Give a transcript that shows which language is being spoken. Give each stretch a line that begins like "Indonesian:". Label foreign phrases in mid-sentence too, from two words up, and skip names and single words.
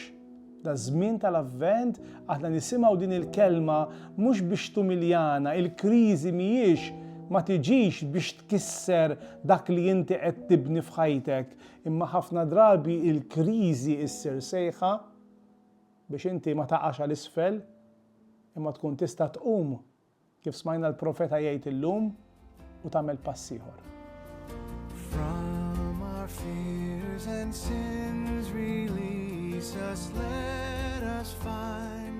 Maltese: Da żmien tal-Avvent aħna nisimgħu din il-kelma mhux biex tumiljana, il-kriżi mhijiex ma tiġix biex tkisser dak li inti qed tibni f'ħajtek, imma ħafna drabi il-kriżi issir sejħa biex inti ma taqax għal isfel, imma tkun tista' tqum kif smajna l-profeta jgħid illum u tagħmel pass ieħor.
English: From our fears and sins release us, let us find